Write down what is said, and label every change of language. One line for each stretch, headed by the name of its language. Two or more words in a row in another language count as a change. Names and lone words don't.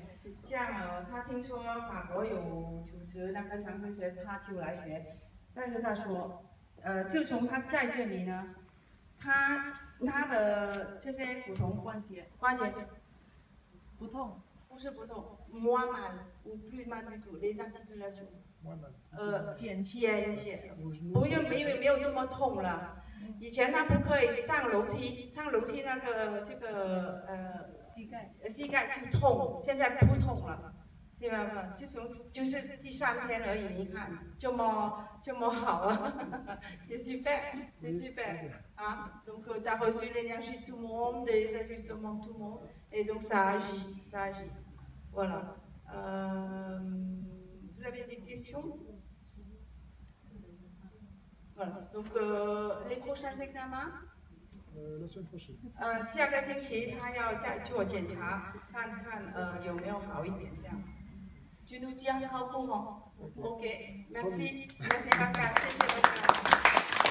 Chinese: 这样他听说法国有组织那个长生学，他就来学。但是他说，自从他在这里呢，他的这些骨头关节不痛，不是不痛
French: ，moins mal ou plus mal du tout les articulations。
Chinese: 减轻，没有这么痛了。以前他不可以上楼梯那个膝盖就痛，现在不痛了，是吧？自从就是第3天而已，你看这么好啊 ，
French: c'est super hein. Donc tu as reçu l'énergie de tout le monde, des ajustements de tout le monde, et donc ça agit. Voilà. Vous avez des questions? Voilà. Donc les prochains examens? La semaine prochaine.
Chinese: 下个星期他要再做检查，看看有没有好一点这样。
French: Tu nous tiens au courant. OK. Merci Pascal.
Chinese: 谢谢Pascal.